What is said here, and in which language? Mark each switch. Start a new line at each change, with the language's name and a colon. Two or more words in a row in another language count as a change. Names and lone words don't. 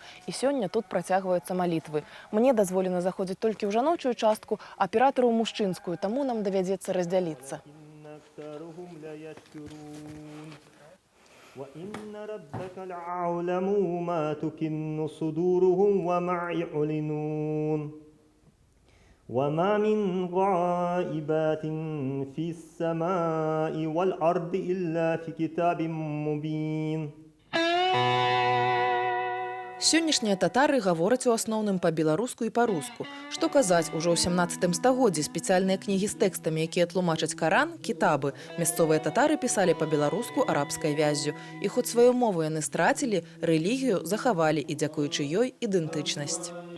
Belarusian: І сёння тут працягваюцца малітвы. Мне дазволена заходзіць толькі ў жаночую частку, а аператару ў мужчынскую, таму нам давядзецца раздзяліцца.
Arabic: وما من غائبات في السماء والأرض إلا في كتاب مبين.
Belarusian: Сённяшнія татары гавораць у асноўным па-беларуску і па-руску. Што казаць, ужо ў 17 стагоддзі спецыяльныя кнігі з тэкстамі, якія тлумачаць Каран, кітабы. Мясцовыя татары пісалі па-беларуску арабскай вяззю. І хоць сваю мову яны страцілі, рэлігію захавалі і дзякуючы ёй ідэнтычнасць.